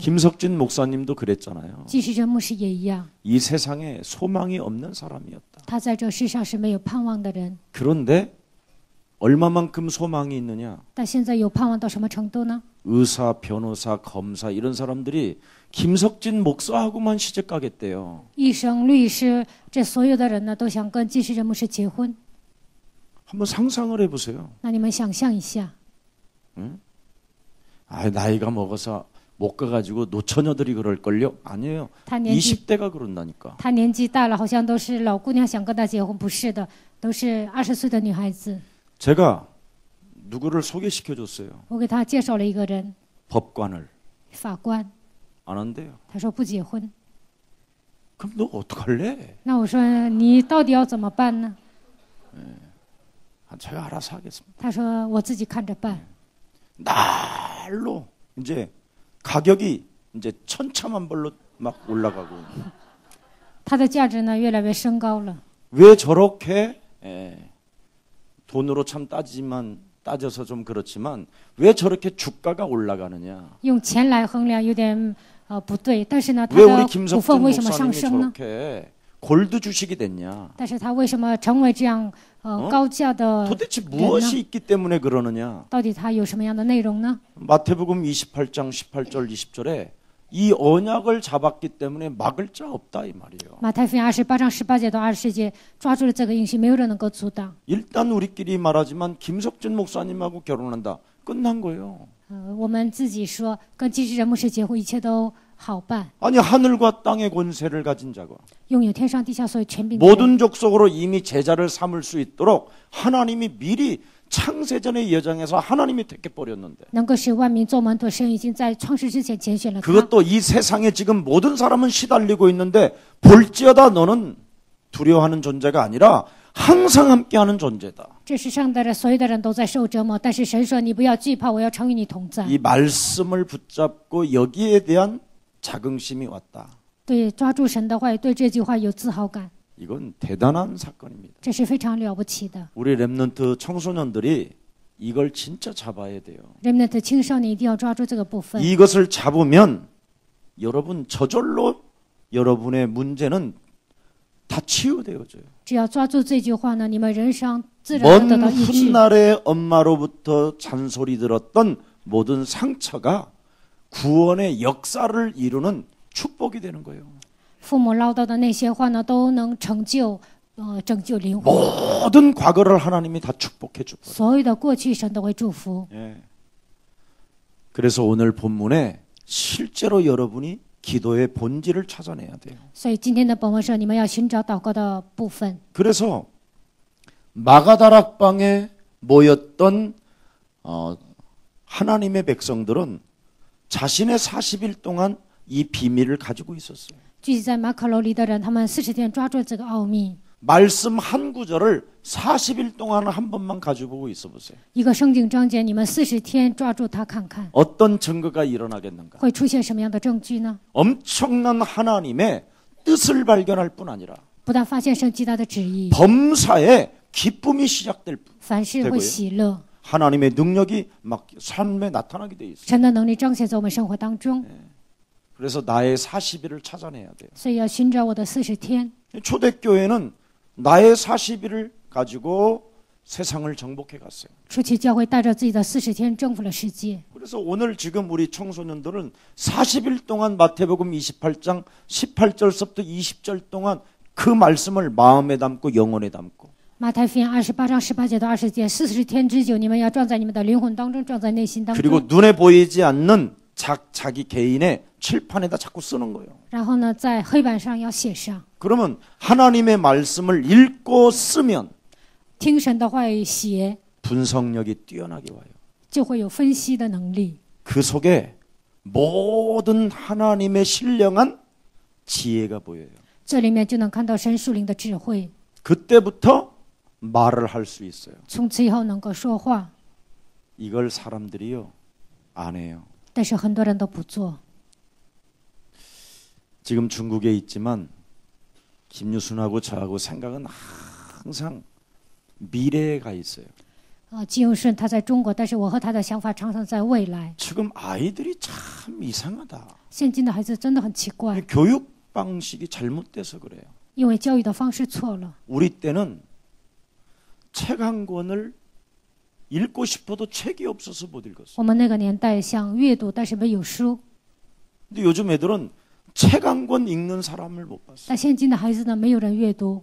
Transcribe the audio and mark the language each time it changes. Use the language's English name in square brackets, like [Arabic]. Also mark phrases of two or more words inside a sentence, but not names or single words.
[Korean] 김석진 목사님도 그랬잖아요. [Chinese] 继续真牧师也一样， [Korean] 이 세상에 소망이 없는 사람이었다. [Chinese] 他在这世上是没有盼望的人， [Korean] 그런데 얼마만큼 소망이 있느냐? [Chinese] 但现在有盼望到什么程度呢？ [Korean] 의사, 변호사, 검사 이런 사람들이 김석진 목사하고만 시집 가겠대요. [Chinese] 医生、律师，这所有的人呢，都想跟金世仁牧师结婚。 [Korean] 한번 상상을 해보세요. [Chinese] 那你们想象一下， [Korean] 나이가 먹어서 못 가가지고 노처녀들이 그럴걸요? 아니에요. [Chinese] 他年纪 [Korean] 20대가 그런다니까. [Chinese] 他年纪大了，好像都是老姑娘想跟他结婚，不是的，都是20岁的女孩子。 [Korean] 제가 누구를 소개시켜줬어요. [Chinese] 我给他介绍了一个人， [Korean] 법관을. [Chinese] 法官， [Korean] 안 한대요. [Chinese] 他说不结婚。 [Korean] 그럼 너 어떡할래? [Chinese] 那我说你到底要怎么办呢？ [Korean] 제가 알아서 하겠습니다. [Chinese] 他说我自己看着办。 [Korean] 날로 이제 가격이 이제 천차만별로 막 올라가고. [Chinese] 它的价值呢越来越升高了。 [Korean] 왜 저렇게 돈으로 참 따져서 좀 그렇지만 왜 저렇게 주가가 올라가느냐? [Chinese] 用钱来衡量有点不对，但是呢，它 [Korean] 왜 우리 [Chinese] 的股 [Korean] 김석진 [Chinese] 份为什么上 [Korean] 목사님이 [Chinese] 升呢？ [Korean] 저렇게 골드 주식이 됐냐? [Chinese] 但是它为什么成为这样高价的 [Korean] 도대체 [Chinese] 人 [Korean] 무엇이 [Chinese] 呢？ [Korean] 있기 때문에 그러느냐? [Chinese] 到底它有什么样的内容呢？ [Korean] 마태복음 28장 18절 20절에 이 언약을 잡았기 때문에 막을 자 없다 이 말이에요. [Chinese] 马太福音28章18节到20节抓住了这个应许，没有人能够阻挡。 [Korean] 일단 우리끼리 말하지만 김석진 목사님하고 결혼한다. 끝난 거예요. [Chinese] 我们自己说跟金世仁牧师结婚，一切都好办。 [Korean] 아니 하늘과 땅의 권세를 가진 자가 [Chinese] 拥有天上地下所有权柄的人， [Korean] 모든 족속으로 이미 제자를 삼을 수 있도록 하나님이 미리 창세전의 예정에서 하나님이 택해 버렸는데 [Chinese] 能够使万民做门徒，神已经在创世之前拣选了他。 [Korean] 그것도 이 세상에 지금 모든 사람은 시달리고 있는데 볼지어다 너는 두려워하는 존재가 아니라 항상 함께하는 존재다. [Chinese] 这世上的人，所有的人都在受折磨，但是神说：“你不要惧怕，我要常与你同在。” [Korean] 이 말씀을 붙잡고 여기에 대한 자긍심이 왔다. [Chinese] 对，抓住神的话语，对这句话有自豪感， [Korean] 이건 대단한 사건입니다. [Chinese] 这是非常了不起的。 [Korean] 우리 렘넌트 청소년들이 이걸 진짜 잡아야 돼요. [Chinese] 人们的青少年一定要抓住这个部分。 [Korean] 이것을 잡으면 여러분 저절로 여러분의 문제는 다 치유되어져요. [Chinese] 只要抓住这句话呢，你们人生自然地得 [Korean] 먼 [Chinese] 到医治。 [Korean] 훗날에 엄마로부터 잔소리 들었던 모든 상처가 구원의 역사를 이루는 축복이 되는 거예요. [Chinese] 父母唠叨的那些话呢，都能拯救灵魂。 [Korean] 모든 과거를 하나님이 다 축복해 줄 거예요. [Chinese] 所有的过去，神都会祝福。 [Korean] 예. 그래서 오늘 본문에 실제로 여러분이 기도의 본질을 찾아내야 돼요. [Chinese] 所以今天的本文说，你们要寻找祷告的部分。 [Korean] 그래서 마가다락방에 모였던 하나님의 백성들은 자신의 40일 동안 이 비밀을 가지고 있었어요. [Chinese] 聚集在马可楼里的人，他们40天抓住这个奥秘。 [Korean] 말씀 한 구절을 40일 동안 한 번만 가지고 있어 보세요. [Chinese] 一个圣经章节，你们40天抓住它看看， [Korean] 어떤 증거가 일어나겠는가? [Chinese] 会出现什么样的证据呢？ [Korean] 엄청난 하나님의 뜻을 발견할 뿐 아니라 [Chinese] 不但发现神极大的旨意， [Korean] 범사에 기쁨이 시작될 뿐. [Chinese] 凡事会喜乐， [Korean] 하나님의 능력이 막 삶에 나타나게 돼 있어요. [Chinese] 神的能力彰显在我们生活当中。 [Korean] 그래서 나의 40일을 찾아내야 돼요. [Chinese] 所以要寻找我的40天。 [Korean] 초대교회는 나의 40일을 가지고 세상을 정복해 갔어요. [Chinese] 初期教会带着自己的40天征服了世界。 [Korean] 그래서 오늘 지금 우리 청소년들은 40일 동안 마태복음 28장 18절서부터 20절 동안 그 말씀을 마음에 담고 영혼에 담고 [Chinese] 马太福音28章18节到20节，40天之久，你们要装在你们的灵魂当中，装在内心当 [Korean] 그리고 [Chinese] 中。 [Korean] 눈에 보이지 않는 자기 개인의 칠판에다 자꾸 쓰는 거예요. [Chinese] 然后呢，在黑板上要写上， [Korean] 그러면 하나님의 말씀을 읽고 쓰면 [Chinese] 听神的话语写， [Korean] 분석력이 뛰어나게 와요. [Chinese] 就会有分析的能力。 [Korean] 그 속에 모든 하나님의 신령한 지혜가 보여요. [Chinese] 这里面就能看到神属灵的智慧， [Korean] 그때부터 말을 할 수 있어요. [Chinese] 从此以后能够说话。 [Korean] 이걸 사람들이요 안 해요. [Chinese] 但是很多人都不做。 [Korean] 지금 중국에 있지만 김유순하고 저하고 생각은 항상 미래에 가 있어요. [Chinese] 金永顺他在中国，但是我和他的想法常常在未来。 [Korean] 지금 아이들이 참 이상하다. [Chinese] 现今的孩子真的很奇怪， [Korean] 교육 방식이 잘못돼서 그래요. [Chinese] 因为教育的方式错了。 [Korean] 우리 때는 책 한 권을 읽고 싶어도 책이 없어서 못 읽었어요. [Chinese] 我们那个年代想阅读，但是没有书。 [Korean] 근데 요즘 애들은 책 한 권 읽는 사람을 못 봤어요. [Chinese] 但现今的孩子呢，没有人阅读。